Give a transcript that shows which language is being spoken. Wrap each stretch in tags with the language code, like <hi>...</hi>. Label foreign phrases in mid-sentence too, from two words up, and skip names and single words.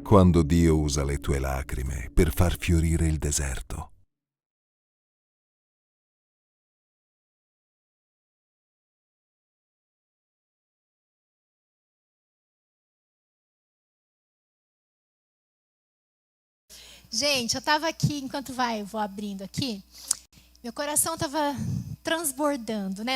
<it>Quando Dio usa le tue lacrime per far fiorire il deserto.</it> <pt>Gente, eu estava aqui, enquanto eu vou abrindo aqui, meu coração estava transbordando, né?</pt>